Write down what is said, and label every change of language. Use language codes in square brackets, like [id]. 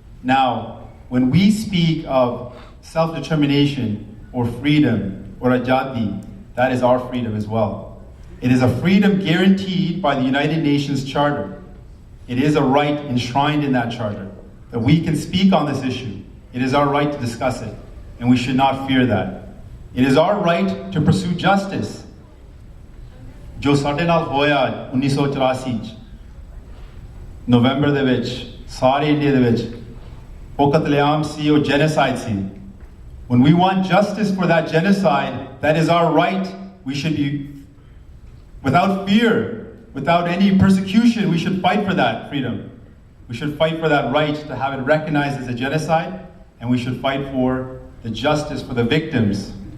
[en] Now, when we speak of self-determination or freedom or ajadi, that is our freedom as well. It is a freedom guaranteed by the United Nations Charter. It is a right enshrined in that charter that we can speak on this issue. It is our right to discuss it, and we should not fear that. It is our right to pursue justice. [pa] ਜੋ ਸਾਡੇ ਨਾਲ ਹੋਇਆ 1984 ਚ ਨਵੰਬਰ ਦੇ ਵਿੱਚ ਸਾਰੇ India ਦੇ ਵਿੱਚ ਉਹ ਕਤਲੇਆਮ ਸੀ, ਉਹ genocide ਸੀ। [en] When we want justice for that genocide, that is our right. We should be, without fear, without any persecution, we should fight for that freedom. We should fight for that right to have it recognized as a genocide, and we should fight for the justice for the victims.